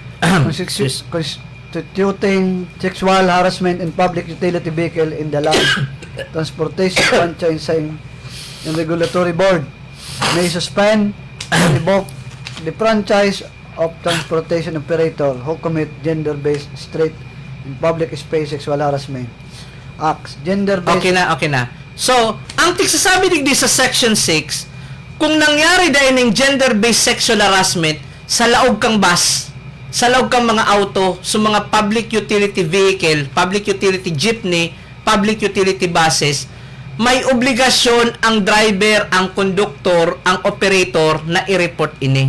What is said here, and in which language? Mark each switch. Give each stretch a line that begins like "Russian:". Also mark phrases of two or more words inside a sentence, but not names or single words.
English: constituting sexual harassment in public utility vehicle in the Land Transportation Franchising and Regulatory Board may suspend or revoke the franchise of transportation operator who commit gender-based street in public space sexual harassment acts. Gender-based...
Bikol: Okay na. So, ang tigsasabi digdi sa Section 6, kung nangyari dahil ng
English: gender-based sexual harassment
Bikol: sa laog kang bus, sa laog kang mga auto, sa mga
English: public utility vehicle, public utility jeepney, public utility buses,
Bikol: may obligasyon ang driver, ang conductor, ang operator na i-report ini.